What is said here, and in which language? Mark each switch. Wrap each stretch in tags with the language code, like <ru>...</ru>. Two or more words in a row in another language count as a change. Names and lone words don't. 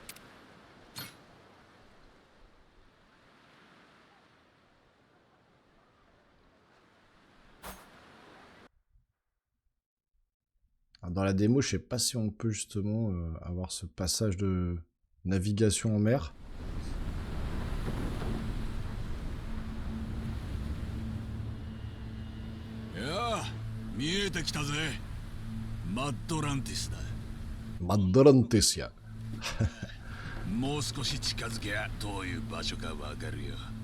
<fr>Alors, dans la démo, je sais pas si on peut justement avoir ce passage de navigation en mer. Maddorantesia.</fr> <ja>もう少し近づけばどういう場所かわかるよ。</ja>